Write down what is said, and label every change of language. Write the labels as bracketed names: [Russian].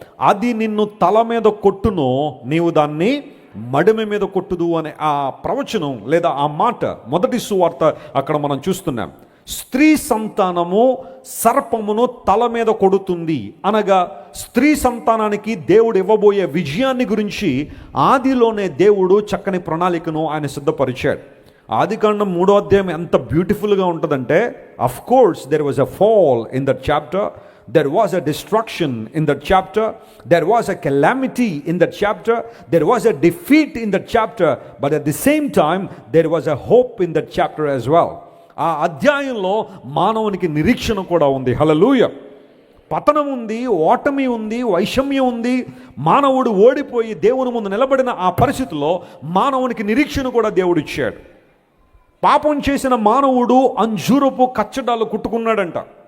[Telugu] అది నిన్ను తల మీద కొట్టును, నీవు దాన్ని మడిమ మీద కొట్టుదు అనే ఆ ప్రవచనం లేదా ఆ మాట మొదటి సువార్త అక్కడ మనం చూస్తున్నాం. స్త్రీ సంతానము సర్పమును తల మీద కొడుతుంది అనగా స్త్రీ సంతానానికి దేవుడు ఇవ్వబోయే విజయాన్ని గురించి ఆదిలోనే దేవుడు చక్కని ప్రణాళికను ఆయన సిద్ధపరిచాడు. ఆదికాండం 3వ అధ్యాయం ఎంత బ్యూటిఫుల్గా ఉంటుందంటే, [English] Of course there was a fall in that chapter, there was a destruction in that chapter, there was a calamity in that chapter, there was a defeat in that chapter, but at the same time there was a hope in that chapter as well. [Telugu] ఆ అధ్యాయంలో మానవునికి నిరీక్షణ కూడా ఉంది. హల్లెలూయా. పతనం ఉంది, ఓటమి ఉంది, వైషమ్యం ఉంది. మానవుడు ఓడిపోయి దేవుని ముందు నిలబడిన ఆ పరిస్థితిలో మానవునికి నిరీక్షణ కూడా దేవుడు ఇచ్చాడు. పాపం చేసిన మానవుడు అంజూరపు కచ్చడాలు కుట్టుకున్నాడంట.